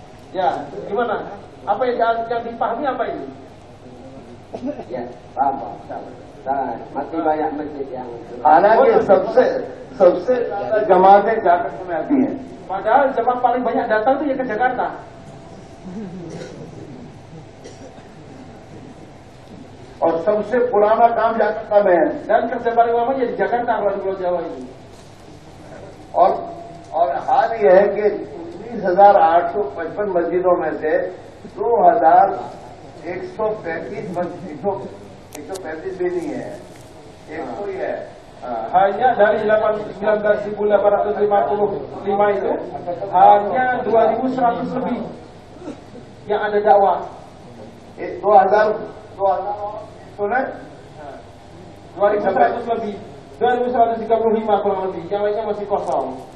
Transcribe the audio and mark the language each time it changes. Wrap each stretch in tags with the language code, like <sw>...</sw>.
<id>Ya, gimana? Apa yang dipahami apa ini? Ya, paham. Masih banyak masjid yang</id> <hi>हालांकि सबसे ज्यादा जमातें जाकर में आती हैं.</hi> <id>Padahal jemaah paling banyak datang itu ya ke Jakarta.</id> <hi>और सबसे पुराना काम जाकर में है.</hi> <id>Dan kerja paling lama ya di Jakarta kalau di Pulau Jawa ini.</id> <hi>और हाल ये है कि 19,855 मस्जिदों में से 2,135 भी नहीं है, एक कोई है.</hi> <id>Hanya dari 19.855 itu hanya 2.100 lebih yang ada dakwah. 2.100 lebih, 2.135 kurang lebih, yang lainnya masih kosong.</id>